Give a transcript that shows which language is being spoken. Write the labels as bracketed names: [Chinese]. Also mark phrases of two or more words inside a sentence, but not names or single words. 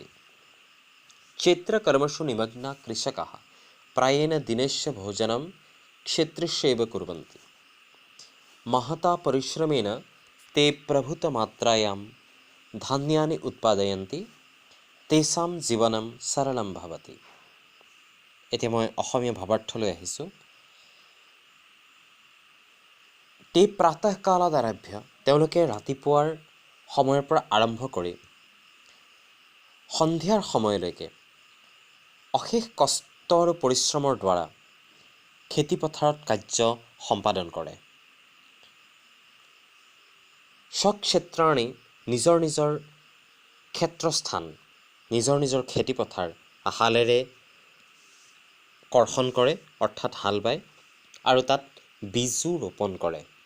[Sanskrit] क्षेत्रकर्मसु निमग्नाः कृषकाः प्रायेण दिनस्य भोजनं क्षेत्रस्यैव कुर्वन्ति। महता परिश्रमेण ते प्रभूतमात्रायां धान्यानि उत्पादयन्ति। तेषां जीवनं सरलं भवति। [Assamese] এতিয়া মই অসমীয়া ভাৱাৰ্থলৈ আহিছোঁ। [Sanskrit] ते प्रातःकालात् आरभ्य [Assamese] তেওঁলোকে ৰাতিপুৱাৰ সময়ৰ পৰা আৰম্ভ কৰি সন্ধিয়াৰ সময়লৈকে অশেষ কষ্ট আৰু পৰিশ্ৰমৰ দ্বাৰা খেতিপথাৰত কাৰ্য সম্পাদন কৰে। স্বক্ষেত্ৰাণি নিজৰ নিজৰ ক্ষেত্ৰস্থান, নিজৰ নিজৰ খেতিপথাৰ হালেৰে কৰ্ষণ কৰে, অৰ্থাৎ হাল বায়, আৰু তাত বীজো ৰোপণ কৰে।